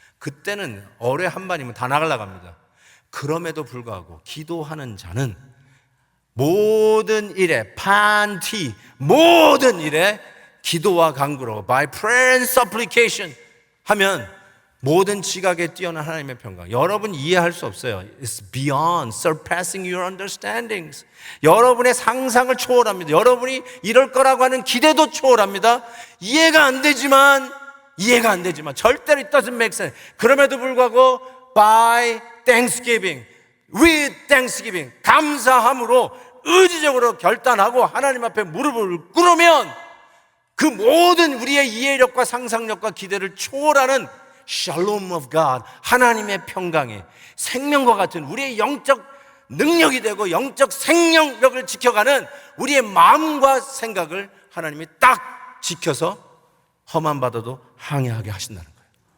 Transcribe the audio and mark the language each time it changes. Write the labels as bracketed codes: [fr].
[ko] 그때는 어뢰 한 발이면 다 나가려갑니다. 그럼에도 불구하고 기도하는 자는 모든 일에 판티, 모든 일에 기도와 간구로 [en] by prayer and supplication [ko] 하면 모든 지각에 뛰어난 하나님의 평강, 여러분 이해할 수 없어요. [en] It's beyond surpassing your understandings. [ko] 여러분의 상상을 초월합니다. 여러분이 이럴 거라고 하는 기대도 초월합니다. 이해가 안 되지만 절대로 [en] it doesn't make sense. [ko] 그럼에도 불구하고 [en] by thanksgiving, with thanksgiving, [ko] 감사함으로 의지적으로 결단하고 하나님 앞에 무릎을 꿇으면 그 모든 우리의 이해력과 상상력과 기대를 초월하는 [en] Shalom of God, [ko] 하나님의 평강이 생명과 같은 우리의 영적 능력이 되고 영적 생명력을 지켜가는 우리의 마음과 생각을 하나님이 딱 지켜서 험한 바다도 항해하게 하신다는 거예요.